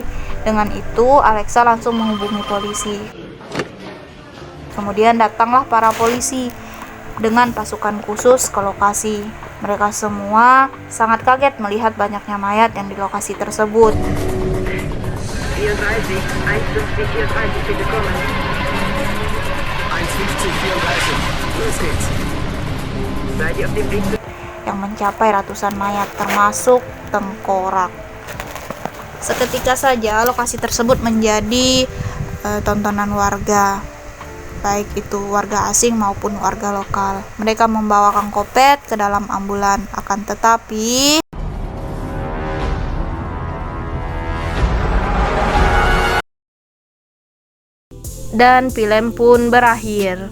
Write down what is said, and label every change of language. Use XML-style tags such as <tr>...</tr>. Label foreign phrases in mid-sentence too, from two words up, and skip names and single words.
<id>Dengan itu Alexa langsung menghubungi polisi. Kemudian datanglah para polisi dengan pasukan khusus ke lokasi. Mereka semua sangat kaget melihat banyaknya mayat yang di lokasi tersebut.</id> <de>34, 150, 34, bitte kommen. 150, 34, los geht's. Seid ihr auf dem Weg?</de> <id>Yang mencapai ratusan mayat termasuk tengkorak. Seketika saja lokasi tersebut menjadi tontonan warga, baik itu warga asing maupun warga lokal. Mereka membawa Kang Kopet ke dalam ambulan, akan tetapi dan film pun berakhir.</id>